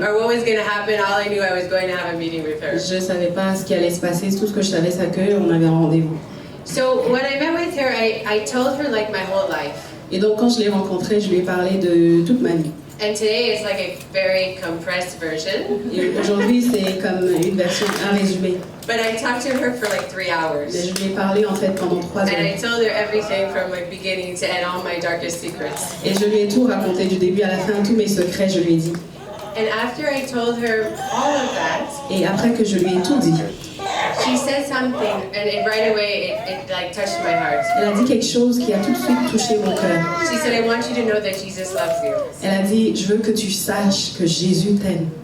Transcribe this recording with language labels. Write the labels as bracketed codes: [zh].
[en] Or what was going to happen. All I knew I was going to have a meeting with her. [fr] Je savais pas ce qui allait se passer. Tout ce que je savais, c'est qu'on avait un rendez-vous. [en] So when I met with her, I told her like my whole life. [fr] Et donc quand je l'ai rencontrée, je lui ai parlé de toute ma vie. [en] And today is like a very compressed version. [fr] Et aujourd'hui, c'est comme une version, un résumé. [en] But I talked to her for like 3 hours. [fr] Mais je lui ai parlé en fait pendant 3 heures. [en] And I told her everything from like beginning to end, all my darkest secrets. [fr] Et je lui ai tout raconté du début à la fin, tous mes secrets, je lui ai dit. [en] And after I told her all of that, [fr] et après que je lui ai tout dit, [en] she said something, and right away it like touched my heart. [fr] Elle a dit quelque chose qui a tout de suite touché mon cœur. [en] She said, "I want you to know that Jesus loves you." [fr] Elle a dit, je veux que tu saches que Jésus t'aime.